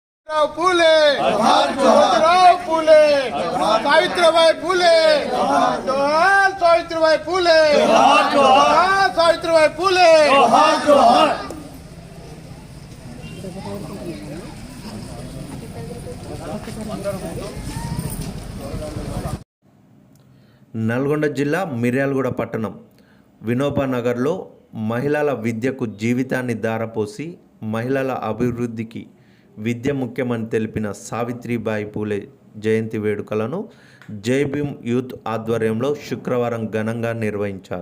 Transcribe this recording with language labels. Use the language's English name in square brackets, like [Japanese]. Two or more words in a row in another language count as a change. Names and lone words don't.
[Marathi] फुले ज्योतिराव फुले सावित्रीबाई फुले जोहार सावित्रीबाई फुले जोहार सावित्रीबाई फुले [Telugu] నల్గొండ జిల్లా మిర్యాలగూడ పట్టణం వినోబా నగర్లో మహిళల విద్యకు జీవితాన్ని దారపోసి మహిళల అభివృద్ధికి విద్య ముఖ్యమని తెలిపిన సావిత్రిబాయి పూలే జయంతి వేడుకలను జై భీమ్ యూత్ ఆధ్వర్యంలో శుక్రవారం ఘనంగా నిర్వహించారు.